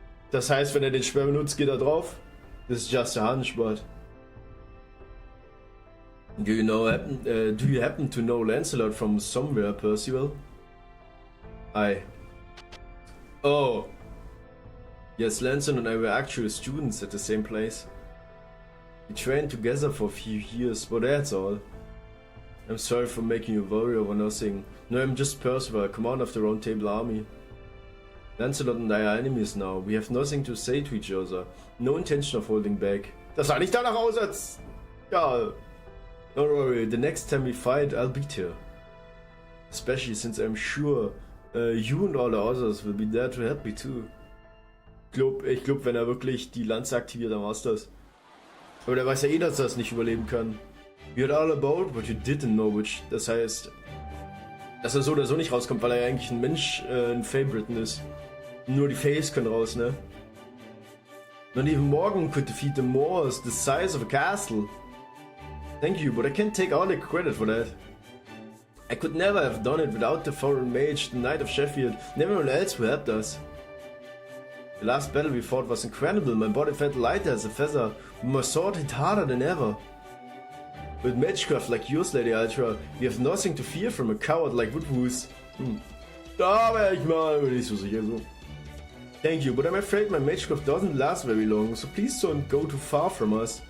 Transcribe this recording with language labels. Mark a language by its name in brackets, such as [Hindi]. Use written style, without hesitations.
[German] Das heißt, wenn den Speer benutzt, geht drauf? [English] This is just a hunch, but... Do you happen to know Lancelot from somewhere, Percival? Oh. Yes, Lancelot and I were actually students at the same place. We trained together for a few years, but that's all. I'm sorry for making you worry over nothing. No, I'm just Percival, commander of the Round Table Army. Lancelot and I are enemies now. We have nothing to say to each other. No intention of holding back. [German] Das sah nicht danach aus, als... Ja... [English] Don't worry, the next time we fight, I'll beat her. Especially since I'm sure you and all the others will be there to help me too. [German] Ich glaub, wenn er wirklich die Lanze aktiviert, dann war's das. Aber der weiß ja eh, dass er das nicht überleben kann. [English] You heard all about what you didn't know, which... [German] Das heißt, dass er so oder so nicht rauskommt, weil er ja eigentlich ein Mensch, ein Favoriten ist. Nur die Fays können raus, ne? [English] Not even Morgan could defeat the Moors the size of a castle. Thank you, but I can't take all the credit for that. I could never have done it without the foreign mage, the Knight of Sheffield, and everyone else who helped us. The last battle we fought was incredible. My body felt lighter as a feather, but my sword hit harder than ever. With magecraft like yours, Lady Ultra, we have nothing to fear from a coward like Woodwoos. [German] Da wär ich mal nicht so sicher so. [English] Thank you, but I'm afraid my magecraft doesn't last very long, so please don't go too far from us.